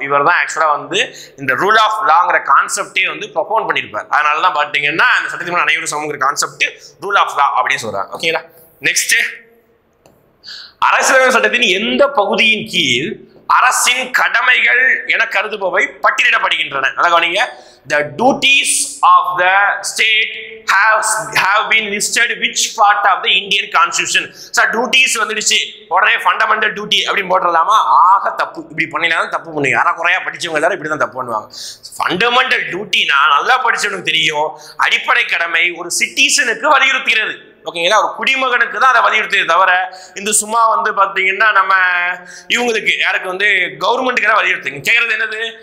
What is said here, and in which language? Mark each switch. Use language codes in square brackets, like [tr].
[ta] இவர் தான் ஆக்சுவலா வந்து இந்த ரூல் ஆஃப் லாங்கிற கான்செப்டே வந்து ப்ரொபோன் பண்ணியிருப்பார். அதனால தான் பார்த்தீங்கன்னா அந்த சட்டத்தின் மூலம் அனைவரும் சமங்கிற கான்செப்ட் ரூல் ஆஃப் லா அப்படின்னு சொல்றாங்க. ஓகேங்களா? நெக்ஸ்ட், அரசியலமைப்பு சட்டத்தின் எந்த பகுதியின் கீழ் அரசின் கடமைகள் என கருதுபவை பட்டியலிடப்படுகின்றன? நல்லா கவனிங்க. [en] The duties of the state have been listed which part of the Indian Constitution? [ta] So duties வந்துடுச்சு, உடனே ஃபண்டமெண்டல் டியூட்டி அப்படின்னு போட்டுடலாமா? ஆக தப்பு. இப்படி பண்ணினாலும் தப்பு பண்ணுங்க. யாரா குறையா படிச்சவங்க எல்லாரும் இப்படி தான் தப்பு பண்ணுவாங்க. ஃபண்டமெண்டல் டியூட்டினா நல்லா படிச்சவனுக்கு தெரியும். அடிப்படை கடமை ஒரு சிட்டிசனுக்கு வலியுறுத்துகிறது. ஓகேங்களா? ஒரு குடிமகனுக்கு தான் அதை வலியுறுத்தியது தவிர இந்த சும்மா வந்து பாத்தீங்கன்னா நம்ம இவங்களுக்கு யாருக்கு வந்து கவர்மெண்ட்டுக்கு தான் வலியுறுத்துங்க. கேட்கறது என்னது?